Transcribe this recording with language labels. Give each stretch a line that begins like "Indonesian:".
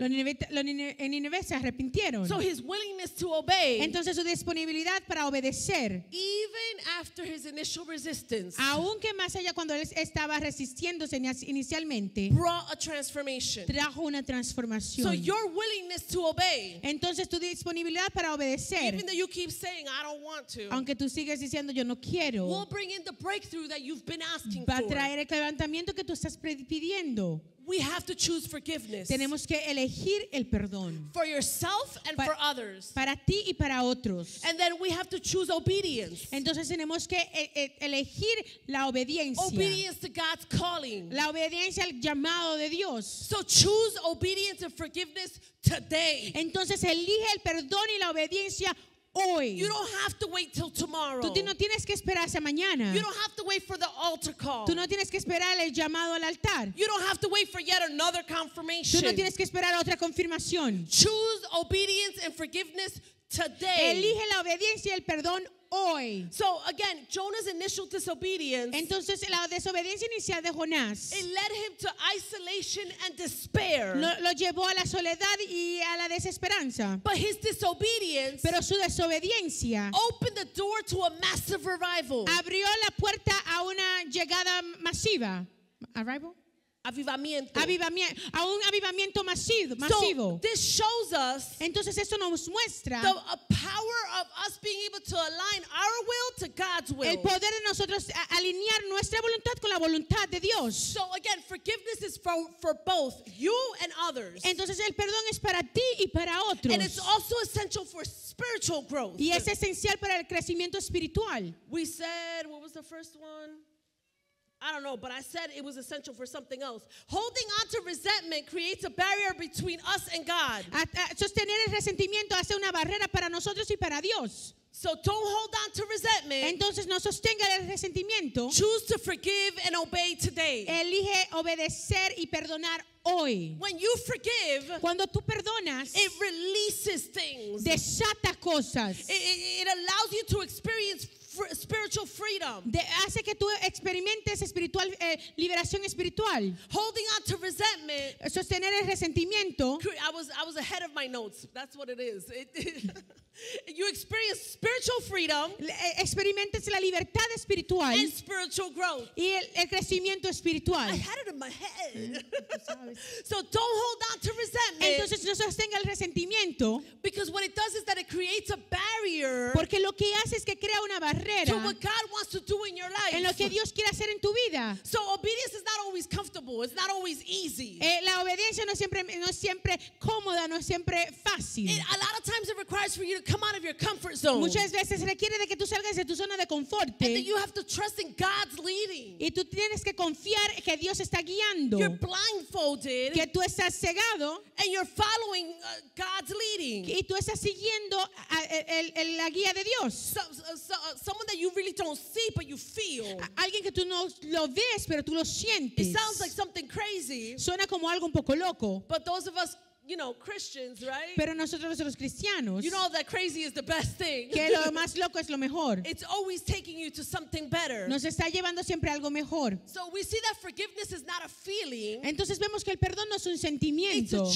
Spanish: los nineveses se arrepintieron.
English: So his willingness to obey,
Spanish: Entonces su disponibilidad para obedecer,
English: even after his initial resistance,
Spanish: aunque más allá cuando él estaba resistiéndose inicialmente,
English: brought a transformation.
Spanish: trajo una
English: So
Spanish: transformación.
English: your willingness to obey,
Spanish: Entonces tu disponibilidad para obedecer,
English: even though you keep saying, I don't want to,
Spanish: aunque tú sigues diciendo yo no
English: will
Spanish: quiero,
English: bring in the breakthrough that you've been asking
Spanish: va a
English: for.
Spanish: traer el quebrantamiento que tú estás pidiendo.
English: We have to choose forgiveness
Spanish: Tenemos que elegir el perdón
English: for yourself and
Spanish: Pa-
English: for others.
Spanish: para ti y para otros.
English: And then we have to choose obedience.
Spanish: Entonces tenemos que elegir la obediencia.
English: Obedience to God's calling.
Spanish: La obediencia al llamado de Dios.
English: So choose obedience and forgiveness today.
Spanish: Entonces elige el perdón y la obediencia hoy.
English: You don't have to wait till tomorrow.
Spanish: Tú no tienes que esperar hasta mañana.
English: You don't have to wait for the altar call.
Spanish: Tú no tienes que esperar el llamado al altar.
English: You don't have to wait for yet another
Spanish: Tú
English: confirmation.
Spanish: no tienes que esperar otra confirmación.
English: Choose obedience and forgiveness today.
Spanish: Elige la obediencia y el perdón hoy.
English: So again, Jonah's initial disobedience,
Spanish: Entonces la desobediencia inicial de Jonás
English: it led him to isolation and despair.
Spanish: lo llevó a la soledad y a la desesperanza.
English: But his disobedience
Spanish: Pero su desobediencia
English: opened the door to a massive revival.
Spanish: abrió la puerta a una llegada masiva. Arrival? avivamiento. A un avivamiento masivo.
English: So this shows us
Spanish: Entonces eso nos muestra
English: a power of us being able to align our will to God's will.
Spanish: el poder de nosotros alinear nuestra voluntad con la voluntad de Dios.
English: So again, forgiveness is for both you and others.
Spanish: Entonces el perdón es para ti y para otros.
English: And it's also essential for spiritual growth.
Spanish: Y es esencial para el crecimiento espiritual.
English: We said, what was the first one? I don't know, but I said it was essential for something else. Holding on to resentment creates a barrier between us and God.
Spanish: Sostener el resentimiento hace una barrera para nosotros y para Dios.
English: So don't hold on to resentment.
Spanish: Entonces no sostenga el resentimiento.
English: Choose to forgive and obey today.
Spanish: Elige obedecer y perdonar hoy.
English: When you forgive,
Spanish: Cuando tú perdonas,
English: it releases things.
Spanish: desata cosas.
English: It allows you to experience spiritual freedom.
Spanish: Hace que tú experimentes liberación espiritual.
English: Holding on to resentment.
Spanish: Sostener el resentimiento.
English: I was ahead of my notes. That's what it is. You experience spiritual freedom.
Spanish: Experimentes la libertad espiritual
English: And spiritual growth.
Spanish: y el crecimiento espiritual.
English: I had it in my head. So don't hold on to resentment.
Spanish: Entonces no sostenga el resentimiento,
English: Because what it does is that it creates a barrier
Spanish: porque lo que hace es que crea una
English: to
Spanish: barrera
English: what God wants to do in your life.
Spanish: en lo que Dios quiere hacer en tu vida.
English: So obedience is not always comfortable. It's not always easy.
Spanish: La obediencia no es siempre cómoda, no es siempre fácil.
English: A lot of times it requires for you to come out of your comfort zone.
Spanish: Muchas veces requiere de que tú salgas de tu zona de confort.
English: And that you have to trust in God's leading.
Spanish: Y tú tienes que confiar que Dios está guiando.
English: You're blindfolded
Spanish: Que tú estás cegado
English: and you're following God's leading.
Spanish: y tú estás siguiendo la guía de Dios.
English: Someone that you really don't see but you feel.
Spanish: Alguien que tú no lo ves, pero tú lo
English: It
Spanish: sientes.
English: sounds like something crazy.
Spanish: Suena como algo un poco loco.
English: But those of us, Christians, right?
Spanish: Pero nosotros los cristianos,
English: You know that crazy is the best thing.
Spanish: que lo más loco es lo mejor.
English: It's always taking you to something better.
Spanish: Nos está llevando siempre a algo mejor.
English: So we see that forgiveness is not a feeling.
Spanish: Entonces vemos que el perdón no es un sentimiento,